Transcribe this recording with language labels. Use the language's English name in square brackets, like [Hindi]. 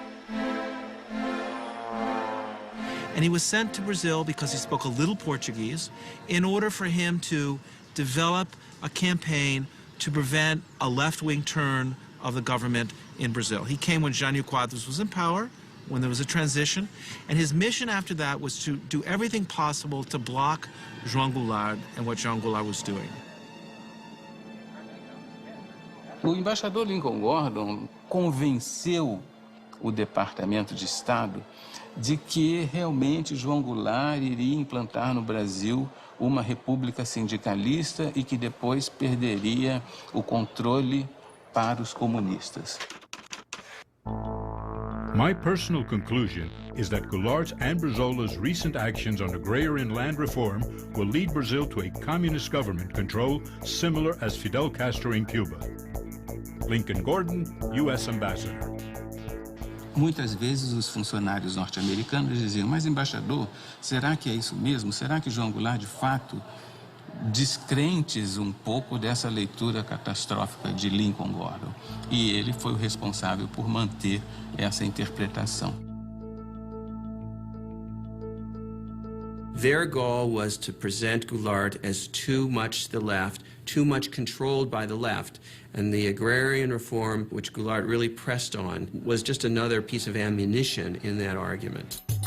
[English] And he was sent to Brazil because he spoke a little Portuguese in order for him to develop a campaign to prevent a left-wing turn of the government in Brazil. He came when Jânio Quadros was in power, when there was a transition, and his mission after that was to do everything possible to block João Goulart and what João Goulart was doing. [Portuguese] O embaixador Lincoln Gordon convenceu o Departamento de Estado de que realmente João Goulart iria implantar no Brasil uma república sindicalista e que depois perderia o controle para os comunistas. [English] My personal conclusion is that Goulart's and Brizola's recent actions on agrarian land reform will lead Brazil to a communist government control similar as Fidel Castro in Cuba. Lincoln Gordon, U.S. Ambassador. [Portuguese] Muitas vezes os funcionários norte-americanos diziam, mas embaixador, será que é isso mesmo? Será que João Goulart, de fato, descrentes um pouco dessa leitura catastrófica de Lincoln Gordon? E ele foi o responsável por manter essa interpretação. [English] Their goal was to present Goulart as too much the left, too much controlled by the left. And the agrarian reform, which Goulart really pressed on, was just another piece of ammunition in that argument.